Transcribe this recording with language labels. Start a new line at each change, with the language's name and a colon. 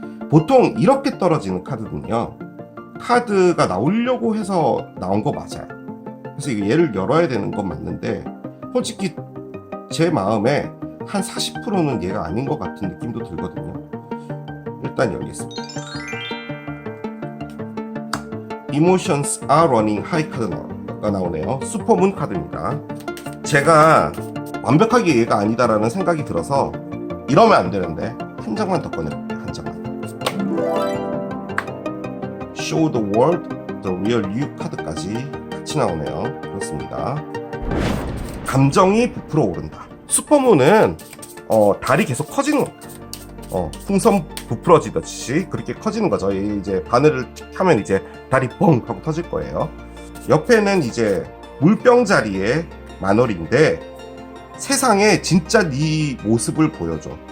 Korean: 보통 이렇게 떨어지는 카드는요, 카드가 나오려고 해서 나온 거 맞아요. 그래서 이거 얘를 열어야 되는 건 맞는데, 솔직히 제 마음에 한 40%는 얘가 아닌 것 같은 느낌도 들거든요. 일단 열겠습니다.
English: Emotions are running high
Korean: 카드가 나오네요. 슈퍼문 카드입니다. 제가 완벽하게 얘가 아니다라는 생각이 들어서 이러면 안 되는데 한 장만 더 꺼내볼게요. 한 장만.
English: Show the world the real you
Korean: 카드까지 같이 나오네요. 그렇습니다. 감정이 부풀어 오른다. 슈퍼문은 달이 계속 커지는 풍선 부풀어지듯이 그렇게 커지는 거죠. 이제 바늘을 하면 이제 달이 뻥 하고 터질 거예요. 옆에는 이제 물병 자리에 만월인데, 세상에 진짜 네 모습을 보여줘.